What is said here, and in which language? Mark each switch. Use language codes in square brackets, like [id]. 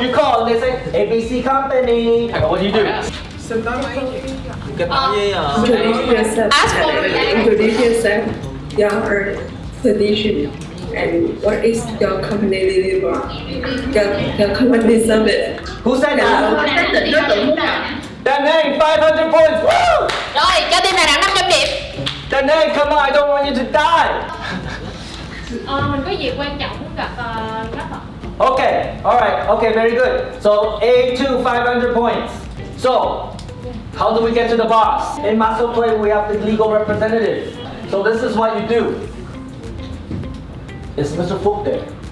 [en] You call and they say ABC company. What do you do? Ask for Introduce yourself, your position, and what is your company deliver, your company service. Who said that? [vi] Xác định đối tượng mua hàng. [en] Danang, 500 points. Woo! [vi] Rồi, cho team Đà Nẵng 500 điểm. [en] Danang, come on, I don't want you to die. [vi] Mình có việc quan trọng muốn gặp khách ạ. [en] Okay, alright, okay, very good. So A2, 500 points. So, how do we get to the boss? In Muscle Play, we have the legal representative. So this is what you do. Is Mr. Fook there?